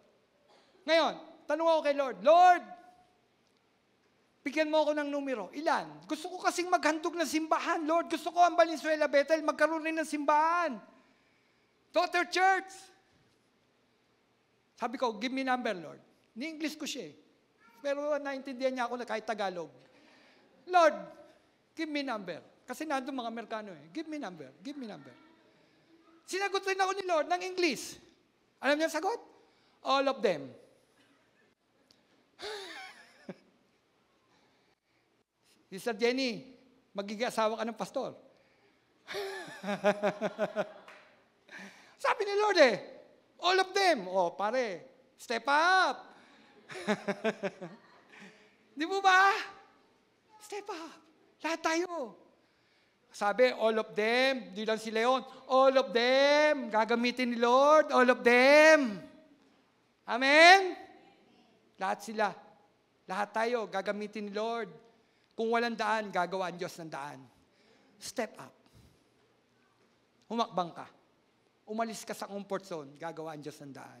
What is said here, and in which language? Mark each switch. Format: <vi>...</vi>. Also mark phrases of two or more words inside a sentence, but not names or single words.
<tl>Ngayon, tanong ako kay Lord, Lord, bigyan mo ako ng numero. Ilan? Gusto ko kasing maghandog ng simbahan. Lord, gusto ko ang Valenzuela Bethel, magkaroon rin ng simbahan.</tl> <en>Daughter Church.</en> <tl>Sabi ko,</tl> <en>give me number, Lord.</en> <tl>Ni-English ko siya eh. Pero naintindihan niya ako na kahit Tagalog.</tl> <en>Lord, give me number.</en> <tl>Kasi nandun mga Amerikano eh.</tl> <en>Give me number. Give me number.</en> <tl>Sinagot rin ako ni Lord ng English. Alam niyo ang sagot?</tl> <en>All of them. Sister Jenny,</en> <tl>magiging asawa ka ng pastor. Sabi ni Lord</tl> <en>all of them.</en> <tl>Oh, pare,</tl> <en>step up.</en> <tl>Di mo ba?</tl> <en>Step up.</en> <tl>Lahat tayo. Sabi,</tl> <en>all of them.</en> <tl>Di lang si Leon.</tl> <en>All of them.</en> <tl>Gagamitin ni Lord.</tl> <en>All of them.</en> <tl>Amen? Lahat sila. Lahat tayo. Gagamitin ni Lord. Kung walang daan, gagawa ang Diyos ng daan.</tl> <en>Step up.</en> <tl>Humakbang ka. Umalis ka sa</tl> <en>comfort zone.</en> <tl>Gagawa ang Diyos ng daan.</tl>